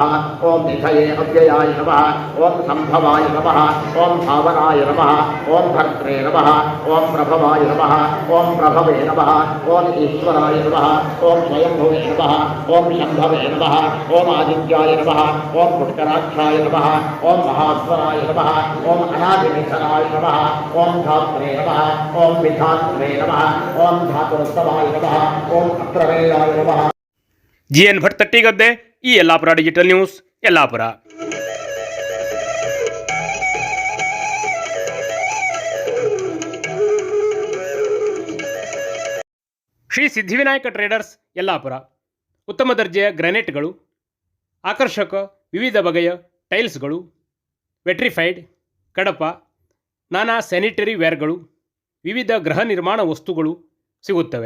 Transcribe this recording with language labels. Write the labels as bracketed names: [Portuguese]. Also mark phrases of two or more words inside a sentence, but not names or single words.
[Sanskrit] ओम निधये अव्ययाय नमः, ओम संभवाय नमः, ओम भावनाय नमः, ओम भर्त्रे नमः, ओम प्रभवाय नमः, ओम प्रभवे नमः, ओम ईश्वराय नमः, ओम स्वयंभुवे नमः, ओम शंभवे नमः, ओम आदित्याय नमः, ओम पुष्कराक्षाय नमः, ओम महास्वराय नमः, ओम अनादिनिधनाय नमः, ओम धात्रे नमः, ओम विधात्रे नमः, ओम धातुस्तवाय नमः, ओम अत्रवेयाय नमः. [Kannada] GN ಭಟ್ ತಟ್ಟಿಗದ್ದೆ. ಈ ಯಲ್ಲಾಪುರ ಡಿಜಿಟಲ್ ನ್ಯೂಸ್, ಯಲ್ಲಾಪುರ. ಶ್ರೀ ಸಿದ್ಧಿವಿನಾಯಕ ಟ್ರೇಡರ್ಸ್, ಯಲ್ಲಾಪುರ. ಉತ್ತಮ ದರ್ಜೆಯ ಗ್ರಾನೈಟ್ಗಳು, ಆಕರ್ಷಕ ವಿವಿಧ ಬಗೆಯ ಟೈಲ್ಸ್ಗಳು, ವೆಟ್ರಿಫೈಡ್, ಕಡಪ, ನಾನಾ ಸ್ಯಾನಿಟರಿ ವೇರ್ಗಳು, ವಿವಿಧ ಗೃಹ ನಿರ್ಮಾಣ ವಸ್ತುಗಳು ಸಿಗುತ್ತವೆ.